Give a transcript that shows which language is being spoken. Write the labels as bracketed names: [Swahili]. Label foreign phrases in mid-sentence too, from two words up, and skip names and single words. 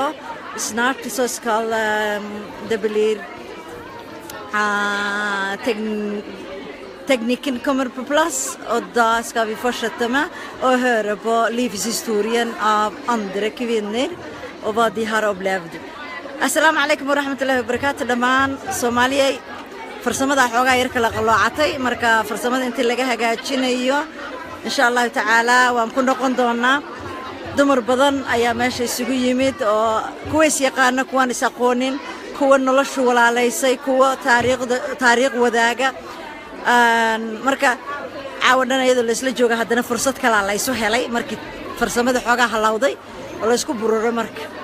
[Swedish] Snart så ska det bli tekniken kommer på plats och då ska vi fortsätta med att höra på livshistorien av andra kvinnor och vad de har upplevt. [Arabic] السلام عليكم ورحمة الله وبركاته [Somali] dhamaan Soomaaliya farsamada xoogaa yar kala qaloocatay marka farsamada intii laga hagaajinayo [Arabic] إن شاء الله تعالى [Somali] waan ku noqon doonaa dumar badan ayaa meesha isugu yimid oo kuways yaqaan kuwan is aqoonin kuwa noloshu walaalaysay kuwa taariikh wadaaga marka caawadan iyadoo la isla jooga haddana fursad kale la isu helay markii farsamada xoogaa halawday oo la isku bururo marka